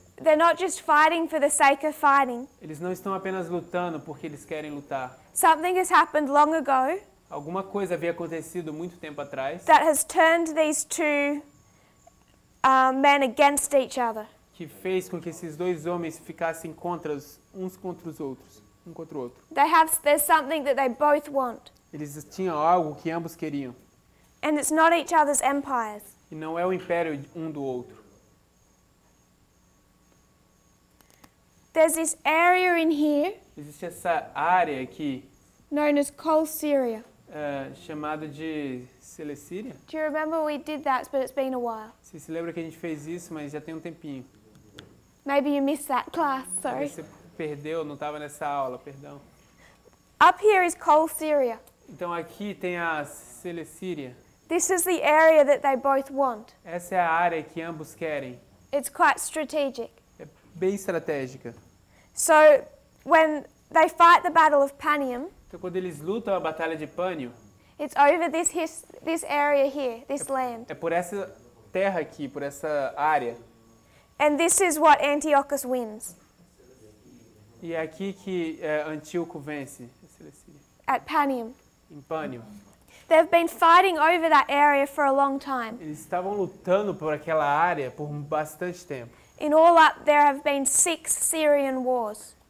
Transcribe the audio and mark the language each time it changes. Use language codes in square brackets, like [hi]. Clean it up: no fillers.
[en] They're not just fighting for the sake of fighting. [pt] Eles não estão apenas lutando porque eles querem lutar. [en] Something has happened long ago [pt] Alguma coisa havia acontecido muito tempo atrás [en] that has turned these two men against each other. [pt] que fez com que esses dois homens ficassem uns contra os outros, um contra o outro. [en] There's something that they both want, [pt] Eles tinham algo que ambos queriam, [en] and it's not each other's empires. [pt] e não é o império um do outro. [en] There's this area in here [pt] Existe essa área aqui [en] known as Col Syria. [pt] chamada de Celecíria. [en] Do you remember we did that, but it's been a while? [pt] Você se lembra que a gente fez isso, mas já tem um tempinho. [en] Maybe you missed that class, sorry. [pt] Você perdeu, não estava nessa aula, perdão. [en] Up here is Col Syria. [pt] Então aqui tem a Celecíria. [en] This is the area that they both want. [pt] Essa é a área que ambos querem. [en] It's quite strategic. [pt] É bem estratégica. [en] So when they fight the Battle of Panium, [pt] Então quando eles lutam a batalha de Pânio, [en] it's over this area here, this land. [pt] é por essa terra aqui, por essa área. [en] And this is what Antiochus wins [pt] E é aqui que Antíoco vence, [en] at Panium. [pt] em Pânio. [en] They've been fighting over that area for a long time. [pt] Eles estavam lutando por aquela área por bastante tempo. [en] In all up, there have been 6 Syrian wars.